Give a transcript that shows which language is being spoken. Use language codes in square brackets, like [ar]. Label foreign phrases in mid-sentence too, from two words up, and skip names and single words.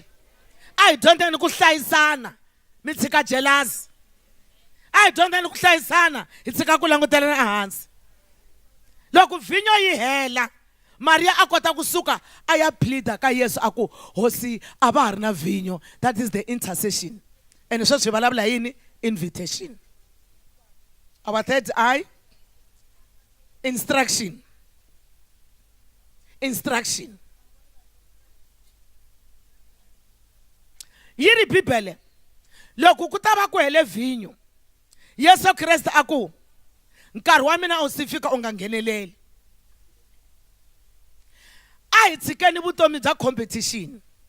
[ts] A hi dyondzeni ku hlayisana mi tshika jealous, a hi dyondzeni ku hlayisana hi tshika ku langutelana ehansi. Loko vhinyo yi hela Maria a kota kusuka a ya pleada ka Yesu a ku hosi a va ha ri na vhinyo. [en] That is the intercession. [ts] And sweswi hi vulavula yini? [en] Invitation. Our third eye, instruction. Instruction. [ts] Yi ri Bibele loko ku ta va ku hele vhinyo, Yesu Kreste a ku nkarhi wa mina u si fika u nga ngheneleli. A hi tshikeni vutomi bya competition.